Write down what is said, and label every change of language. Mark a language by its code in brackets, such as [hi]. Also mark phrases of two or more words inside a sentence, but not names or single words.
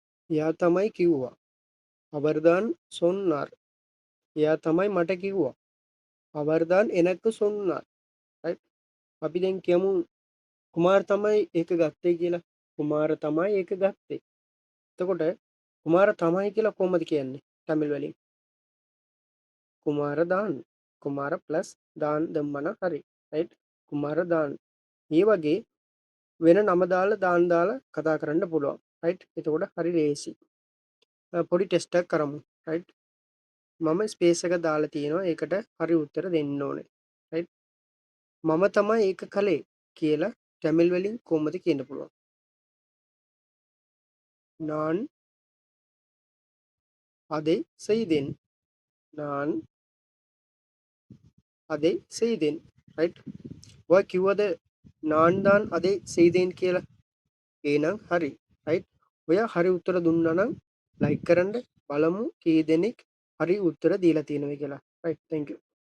[si] එයා තමයි කිව්වා. [ta] அவர்தான் சொன்னார். [si] එයා තමයි මට කිව්වා. [ta] அவர்தான் எனக்கு சொன்னார். [si] right? අපි දැන් කියමු කුමාර් තමයි ඒක ගත්තේ කියලා. කුමාර තමයි ඒක ගත්තේ. එතකොට කුමාර තමයි කියලා කොහොමද කියන්නේ? තමිල් වලින්. කුමාර දාන්න. කුමාර ප්ලස් දාන් දැම්මම හරි. right? කුමාර දාන්න. මේ වගේ වෙන නම දාලා දාන් දාලා කතා කරන්න පුළුවන්. right? එතකොට හරි ලේසි. පොඩි ටෙස්ට් එකක් කරමු. right? මම ස්පේස් එක දාලා තියෙනවා. ඒකට හරි උත්තර දෙන්න ඕනේ. right? මම තමයි ඒක කළේ කියලා තමිල් වලින් කොහොමද කියන්න පුළුවන්? [ta] நான் அதை செய்தேன். நான் அதை செய்தேன். [si] right? ඔය කිව්වද [ta] நான் தான் அதை செய்தேன் [si] කියලා? එහෙනම් හරි. right? ඔයා හරි උත්තර දුන්නා නම් ලයික් කරන්න බලමු කී දෙනෙක් හරි උත්තර දීලා තියෙනවද කියලා. [en] right? thank you.